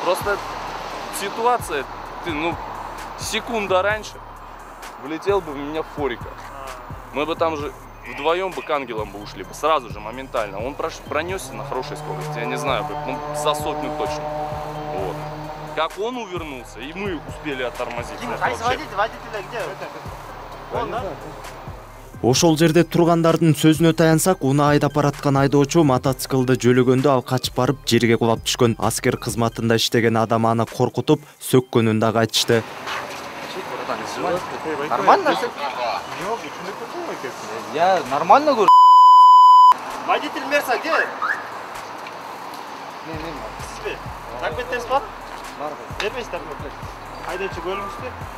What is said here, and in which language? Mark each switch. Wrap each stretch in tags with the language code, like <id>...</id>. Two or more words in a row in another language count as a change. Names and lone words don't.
<ru>Просто ситуация, секунда раньше влетел бы в меня Форика. Мы бы там же вдвоем бы к ангелам бы ушли бы, сразу же, моментально. Он пронесся на хорошей скорости, я не знаю, за 100 точно. Вот. Как он увернулся, и мы успели оттормозить. Водителя где? Он, да?</ru> <ky>Ошол жерде тургандардын сөзүнө таянсак, уну айдап бараткан айдоочу мотоциклды жөлөгөндө ал качып барып жерге кулап түшкөн. Аскер кызматында иштеген адам аны коркутуп, сөккөнүн дагы айтышты.</ky> <ru>Нормально? Я нормально говорю. Водитель Мерса где?</ru> <ky>Документтер бар? Бар. Бербейсиз документ. Айдоочу бөлүңүздү.</ky>